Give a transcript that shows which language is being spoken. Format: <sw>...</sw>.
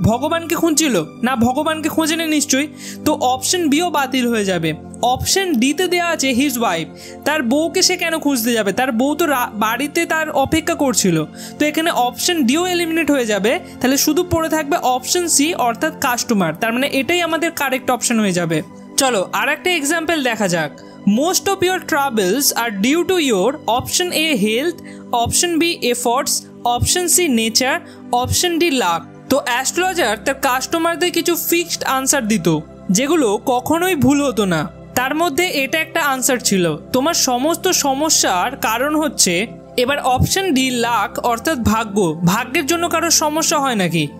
<bn>ভগবানকে খুঁজছিল না, ভগবানকে খোঁজেনি নিশ্চয়ই, তো অপশন বিও বাতিল হয়ে যাবে। অপশন ডিতে দেওয়া আছে</bn> <en>His wife.</en> <bn>তার বউকে সে কেন খুঁজতে যাবে? তার বউ তো বাড়িতে তার অপেক্ষা করছিল, তো এখানে অপশন ডিও এলিমিনেট হয়ে যাবে। তাহলে শুধু পড়ে থাকবে অপশন সি অর্থাৎ কাস্টমার। তার মানে এটাই আমাদের কারেক্ট অপশন হয়ে যাবে। চলো আর একটা এক্সাম্পল দেখা যাক।</bn> <en>Most of your troubles are due to your option A health, option B efforts, option C nature, option D luck।</en> <bn>তো অ্যাস্ট্রোলজার তার কাস্টমারদের কিছু ফিক্সড আনসার দিত যেগুলো কখনোই ভুল হতো না। তার মধ্যে এটা একটা আনসার ছিল, তোমার সমস্ত সমস্যার কারণ হচ্ছে। এবার অপশন ডি লাক অর্থাৎ ভাগ্য। ভাগ্যের জন্য কারোর সমস্যা হয় নাকি?</bn>